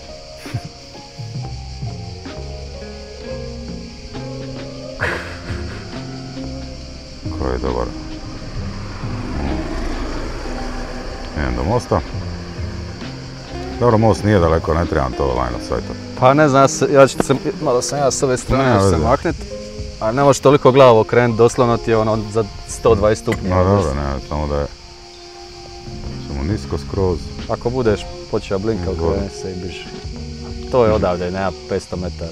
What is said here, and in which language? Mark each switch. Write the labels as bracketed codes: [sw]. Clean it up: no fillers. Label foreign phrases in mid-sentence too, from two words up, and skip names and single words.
[hr] Ko je dobar. Idem do mosta. Dobro, most nije daleko, ne trebam to [en] line of sight. [hr] Pa ne znam, malo sam ja s ove strane se maknit, a ne možeš toliko glavu okrenuti, doslovno ti je ono za 120 stupnje. No dobro, ne, samo da je samo nisko skroz. Ako budeš počeo blinka, okreni se i biš. To je odavde, nema 500 metara.